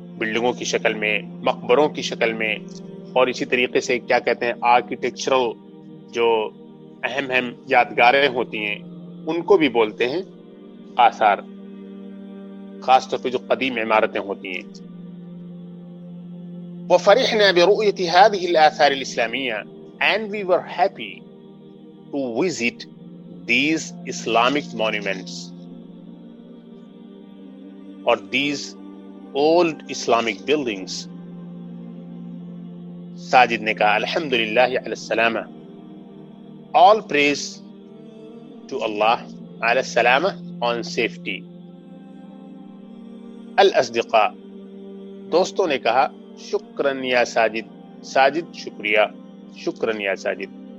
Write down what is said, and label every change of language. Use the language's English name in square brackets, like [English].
[Urdu] بلڈنگوں کی شکل میں، مقبروں کی شکل میں، اور اسی طریقے سے کیا کہتے ہیں آرکیٹیکچرل جو اہم اہم یادگاریں ہوتی ہیں ان کو بھی بولتے ہیں آثار، خاص طور پہ جو قدیم عمارتیں ہوتی ہیں. [Arabic] وَفَرِحْنَا بِرُؤْيَةِ هَذِهِ الْآثَارِ الْإِسْلَامِيَّةِ [English] and we were happy to visit these Islamic monuments or these old Islamic buildings. [Urdu] Sajid نے کہا [Arabic] الحمدللہ علی السلامہ، [English] all praise to Allah [Arabic] علی السلامہ [English] on safety. [Arabic] الاصدقاء، [Urdu] دوستوں نے کہا [Arabic] شکراً یا ساجد، [Urdu] ساجد شکریہ، [Arabic] شکراً یا ساجد.